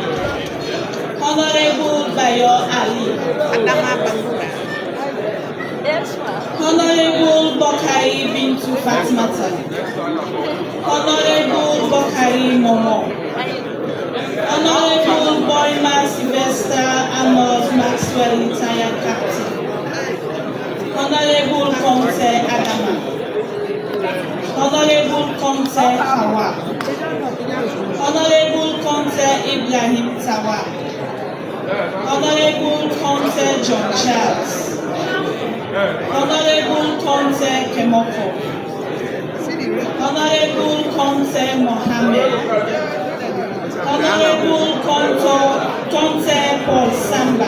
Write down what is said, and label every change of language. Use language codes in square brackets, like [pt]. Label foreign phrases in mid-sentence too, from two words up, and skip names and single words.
[en] Honorable Bayo Ali. Honorable Bokari Bintu Fatmata. Honorable Bokari Momo. Honorable Boyma Sylvester Amos Maxwell retired captain. Honorable Conte Adama. Honorable Conte Hawa. Honorable Conte Ibrahim Tawa. Honorable Conte John Charles. Honorable Conte Kemoko. Honorable Conte Mohammed. Honorable Conte Paul Samba.